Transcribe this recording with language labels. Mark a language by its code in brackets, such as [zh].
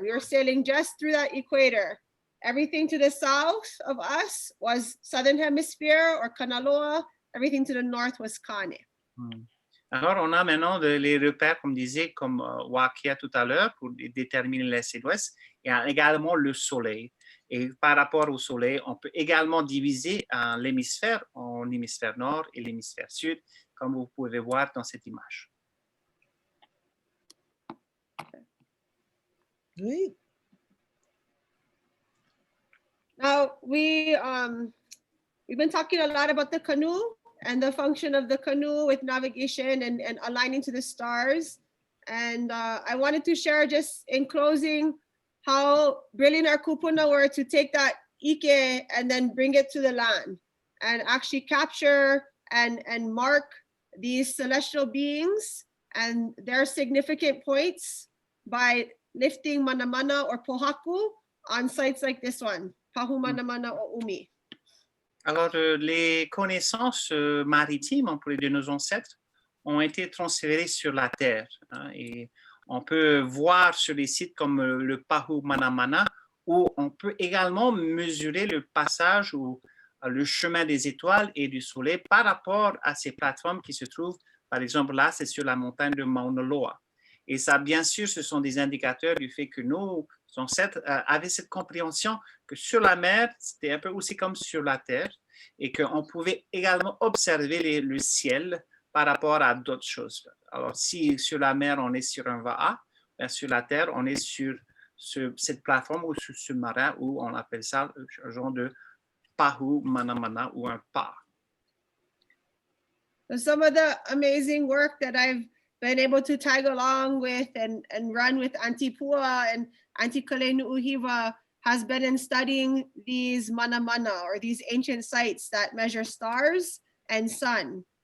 [en] We were sailing just through that equator. Everything to the south of us was Southern Hemisphere or Kanaloa. Everything to the north was Kane. [fr] Alors, on a maintenant les repères, comme disait, comme Wakea tout à l'heure, pour déterminer l'est et l'ouest, et également le soleil. Et par rapport au soleil, on peut également diviser l'hémisphère en hémisphère nord et l'hémisphère sud, comme vous pouvez voir dans cette image. Oui. [en] we've been talking a lot about the canoe and the function of the canoe with navigation and aligning to the stars. And I wanted to share just in closing how brilliant our kupuna were to take that ike and then bring it to the land and actually capture and mark these celestial beings and their significant points by lifting manamana or pohaku on sites like this one, Pahu Manamana o Umi. [fr] Alors, les connaissances maritimes, on pourrait dire, de nos ancêtres, ont été transférées sur la Terre. Hein, et on peut voir sur les sites comme le Pahu Manamana, où on peut également mesurer le passage ou le chemin des étoiles et du soleil par rapport à ces plateformes qui se trouvent, par exemple, là, c'est sur la montagne de Mauna Loa. Et ça, bien sûr, ce sont des indicateurs du fait que nos ancêtres avaient cette compréhension que sur la mer, c'était un peu aussi comme sur la terre et qu'on pouvait également observer le ciel par rapport à d'autres choses. Alors, si sur la mer, on est sur un va'a, bien sur la terre, on est sur cette plateforme ou sur ce marin où on appelle ça un genre de pahu manamana ou un pa. [en] Some of the amazing work that I've been able to tag along with and run with Auntie Pua and Auntie Kameʻeleihiwa has been in studying these manamana or these ancient sites that measure stars and sun.